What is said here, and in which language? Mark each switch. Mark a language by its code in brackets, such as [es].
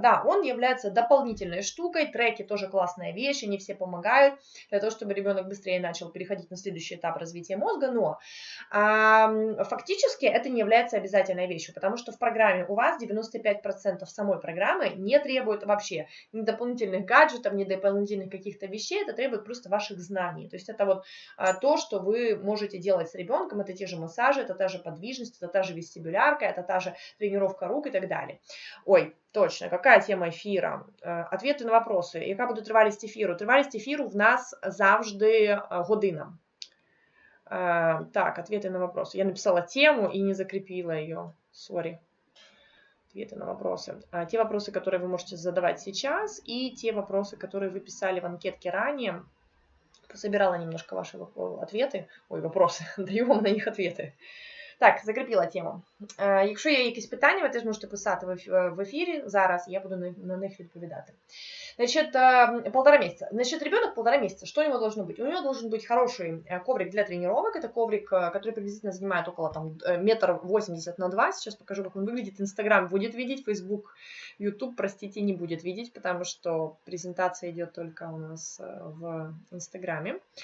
[ru] Да, он является дополнительной штукой, треки тоже классная вещь, они все помогают для того, чтобы ребенок быстрее начал переходить на следующий этап развития мозга, но фактически это не является обязательной вещью, потому что в программе у вас 95% самой программы не требует вообще ни дополнительных гаджетов, ни дополнительных каких-то вещей, это требует просто ваших знаний. То есть это вот то, что вы можете делать с ребенком, это те же массажи, это та же подвижность, это та же вестибулярка, это та же тренировка рук и так далее. Ой, точно, какая тема ефіра? Ответы на вопросы. [uk] Яка буде тривалість ефіру? Тривалість ефіру в нас завжди година. [ru] Так, ответы на вопросы. Я написала тему и не закрепила ее. Сори. Ответы на вопросы. Те вопросы, которые вы можете задавать сейчас, и те вопросы, которые вы писали в анкетке ранее. Пособирала немножко ваши ответи. Ой, вопроси. Даю вам на них ответи. [uk] Так, закріпила тему. Якщо є якісь питання, ви теж можете писати в ефірі зараз, я буду на них відповідати. [ru] Значит, 1,5 месяца. Значит, ребенок 1,5 месяца. Что у него должно быть? У него должен быть хороший коврик для тренировок. Это коврик, который приблизительно занимает около там, 1,80 м на 2. Сейчас покажу, как он выглядит. Инстаграм будет видеть, Фейсбук, Ютуб, простите, не будет видеть, потому что презентация идет только у нас в Инстаграме.